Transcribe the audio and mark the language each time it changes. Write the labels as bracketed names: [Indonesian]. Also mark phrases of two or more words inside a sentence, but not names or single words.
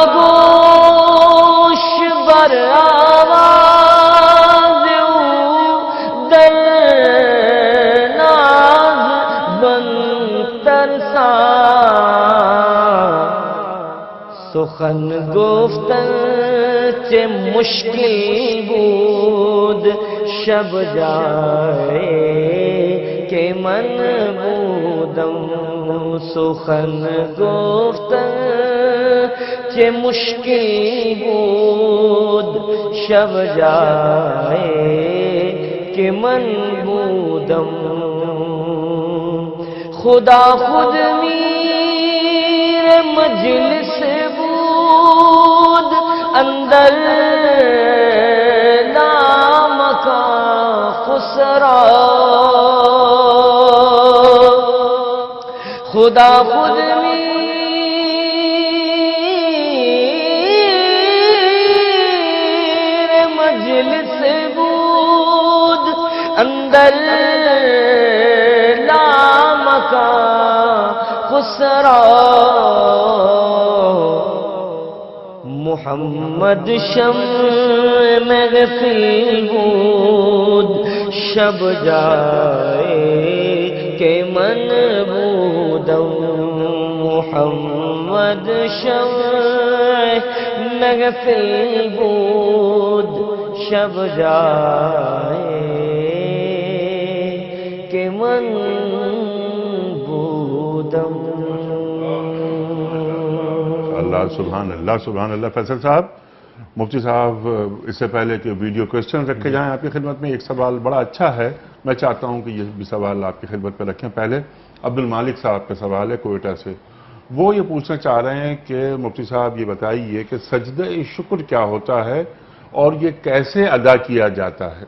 [Persian] گوش بر آواز درناز من ترساں سخن گفتن چه مشکل بود شب جائے کہ من بودم سخن گفتن چه مشکل بود شب جائے کہ من بودم خدا خود میر مجلس بود اندر نام کا خسرا خدا خود میر مجلس بود اندر نام کا خسرا محمد شمع محفل بود شب جائے کہ من بودم محمد شمع محفل بود شب جائے کہ من بودم [Arabic] اللہ سبحان اللہ سبحان اللہ. [Urdu] فیصل صاحب، مفتی صاحب اس سے پہلے کہ [English] video question [Urdu] رکھے جائیں آپ کی خدمت میں، ایک سوال بڑا اچھا ہے، میں چاہتا ہوں کہ یہ بھی سوال آپ کی خدمت پہ رکھیں. پہلے عبد المالک صاحب کا سوال ہے کوئٹہ سے. وہ یہ پوچھنا چاہ رہے ہیں کہ مفتی صاحب یہ بتائیے کہ سجدہ شکر کیا ہوتا ہے اور یہ کیسے ادا کیا جاتا ہے؟